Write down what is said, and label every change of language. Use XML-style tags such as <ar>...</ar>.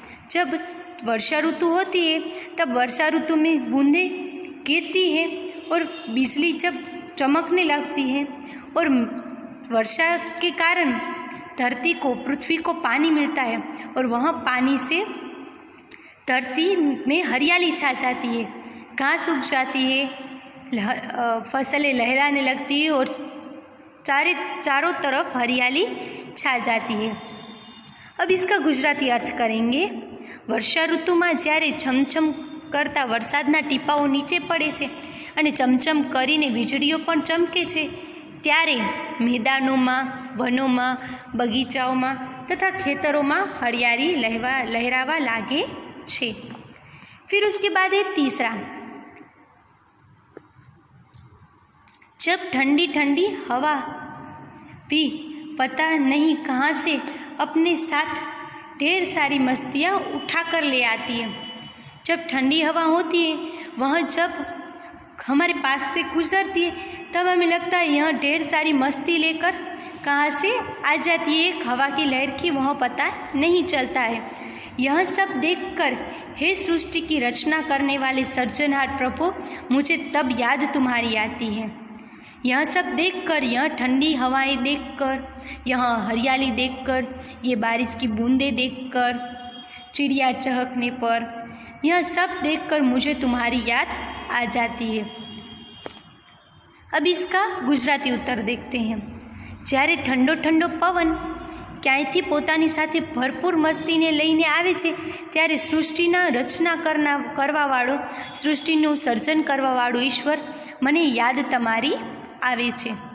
<hi>जब वर्षा ऋतु होती है तब वर्षा ऋतु में बूंदें गिरती है और बिजली जब चमकने लगती है, और वर्षा के कारण धरती को, पृथ्वी को पानी मिलता है, और वहाँ पानी से धरती में हरियाली छा जाती है, घास उग जाती है, फसलें लहराने लगती है और चारों तरफ हरियाली छा जाती है। अब इसका गुजराती अर्थ करेंगे। वर्षा ऋतु में</hi> <gu>જ્યારે છમછમ કરતા વરસાદના ટીપાઓ નીચે પડે છે અને ચમચમ કરીને વીજળીઓ પણ ચમકે છે, ત્યારે મેદાનોમાં, વનોમાં, બગીચાઓમાં તથા ખેતરોમાં હરિયાળી લહેરાવા લાગે છે।</gu> <hi>फिर उसके बाद है तीसरा, जब ठंडी ठंडी हवा भी पता नहीं कहाँ से अपने साथ ढेर सारी मस्तियाँ उठा कर ले आती है। जब ठंडी हवा होती है वह जब हमारे पास से गुजरती है तब हमें लगता है यह ढेर सारी मस्ती लेकर कहाँ से आ जाती है, एक हवा की लहर की वह पता नहीं चलता है। यह सब देखकर हे सृष्टि की रचना करने वाले सर्जनहार प्रभु, मुझे तब याद तुम्हारी आती है। यह सब देखकर, यह ठंडी हवाएं देखकर, यह हरियाली देखकर, ये बारिश की बूंदें देखकर, चिड़िया चहकने पर, यह सब देखकर मुझे तुम्हारी याद आ जाती है। अब इसका गुजराती उत्तर देखते हैं।</hi> <gu>જ્યારે ઠંડો ઠંડો પવન ક્યાંયથી પોતાની સાથે ભરપૂર મસ્તીને લઈને આવે છે, ત્યારે સૃષ્ટિના રચના કરવાવાળો, સૃષ્ટિનું સર્જન કરવાવાળો ઈશ્વર મને યાદ તમારી आवे छे।</gu>